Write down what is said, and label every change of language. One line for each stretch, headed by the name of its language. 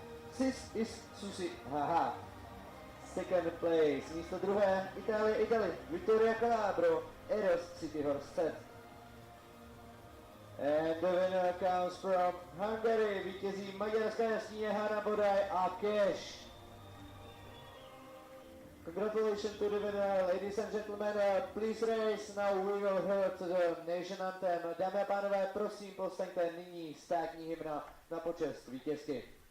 English: Sixth is Susi, haha. Second place,
Czech: místo 2.
English: Italy, Vittoria Calabro, Eros, City Horse set. And the winner comes from Hungary,
Czech: vítězí maďarská jaskyně Hanna Bodaj a Cash.
English: Congratulations to the winner, ladies and gentlemen, please raise, now we will hear the nation anthem.
Czech: Dámy a pánové, prosím, povstaňte nyní státní hymna na počest vítězky.